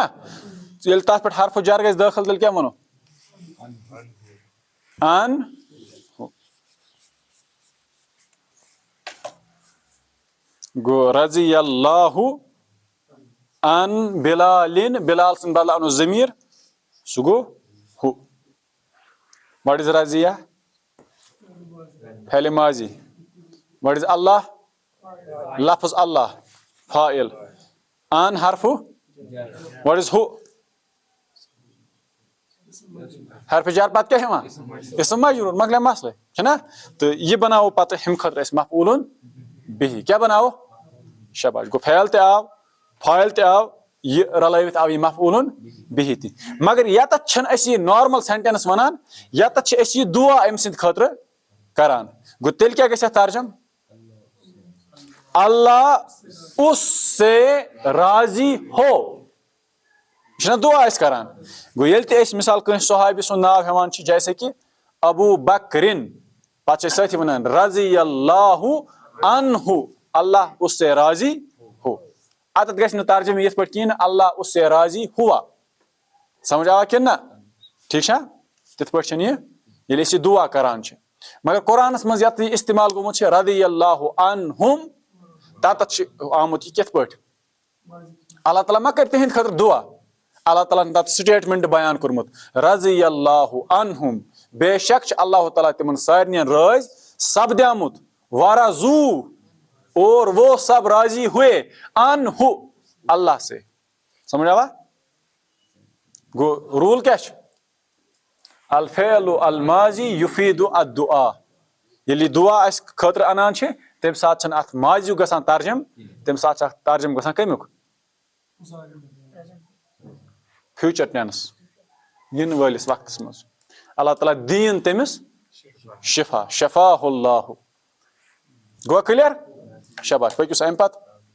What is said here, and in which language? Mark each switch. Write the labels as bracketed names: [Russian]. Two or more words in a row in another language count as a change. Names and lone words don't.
[Kashmiri] ییٚلہِ تتھ پٮ۪ٹھ حرفہٕ جر گژھِ دٲخل تیٚلہِ کیٛاہ وَنو؟ ان. گوٚو [Arabic] رضی اللہ [Kashmiri] ان بلالن. بلال سٕنٛدِ بدلہٕ اَنو ضمیٖر، سُہ گوٚو ہو. [English] what is [Kashmiri] رضیہ؟ فعلِ ماضی. [English] what is [Kashmiri] اللہ؟ لفظ اللہ فاعل. ان حرفہٕ. [English] what is [Kashmiri] ہو؟ حرفِ جر پتہٕ کیٛاہ یِوان؟ اسم مجروٗر. مۄکلیو مسلہٕ چھُنہ. تہٕ یہِ بناوو پتہٕ ہُمہِ خٲطرٕ أسۍ مفعولن بِہی. کیٛاہ بناوو؟ شاباش. گوٚو فعل تہِ آو، فاعل تہِ آو، یہِ رلٲوِتھ آو یہِ مفعولن بِہی تہِ. مگر یتتھ چھِنہٕ أسۍ یہِ [English] normal sentence [Kashmiri] ونان، یتتھ چھِ أسۍ یہِ دعا أمۍ سٕنٛدِ خٲطرٕ کران. گوٚو تیٚلہِ کیٛاہ گژھِ اتھ ترجم؟ [Urdu] اللہ اس سے راضی ہو. [Kashmiri] یہِ چھُنہ دعا أسۍ کران. گوٚو ییٚلہِ تہِ أسۍ مثال کٲنٛسہِ صحابی سُنٛد ناو ہٮ۪وان چھِ [Urdu] جیسے کہِ [Kashmiri] ابوٗ بکرِن، پتہٕ چھِ أسۍ سۭتی ونان [Arabic] رضی اللہ عنہُ، [Urdu] اللہ اس سے راضی ہو. [Kashmiri] اتتھ گژھِ نہٕ ترجمہٕ یِتھ پٲٹھۍ کِہیٖنۍ [Urdu] اللہ اس سے راضی ہوا. [Kashmiri] سمجھ آوا کِنہٕ نہ؟ ٹھیٖک چھا؟ تِتھ پٲٹھۍ چھنہٕ یہِ ییٚلہِ أسۍ یہِ دعا کران چھِ. مگر قرآنس منٛز یتھ یہِ استعمال گوٚمُت چھُ [Arabic] رضی اللہ عنہُم، [Kashmiri] تتتھ چھُ آمُت یہِ کِتھ پٲٹھۍ؟ اللہ تعالیٰ ما کرِ تِہنٛدِ خٲطرٕ دعا. اللہ تعالیٰ ہن تتھ سٹیٹمنٹ بیان کوٚرمُت [Arabic] رضی اللہ عنہُم. [Kashmiri] بے شک چھُ اللہ تعالیٰ تِمن سارنٕین رٲضۍ سپدیومُت. [Urdu] ورضوٗ اور وہ سب راضی ہوئے عنہ اللہ سے. [Kashmiri] سمجھ آوا؟ گوٚو روٗل کیٛاہ چھُ؟ [Arabic] الفعل الماضی یفید الدعاء. [Kashmiri] ییٚلہِ یہِ دعا اَسہِ خٲطرٕ اَنان چھِ تَمہِ ساتہٕ چھنہٕ اتھ ماضیُک گژھان ترجم، تَمہِ ساتہٕ چھُ اتھ ترجم گژھان کمیُک؟ [English] future tense [Kashmiri] ین وٲلِس وقتس منٛز اللہ تعالیٰ دین تٔمِس شفا شفاہ اللہ گوٚو کلیئر شاباش پٔکِو سا اَمہِ پتہٕ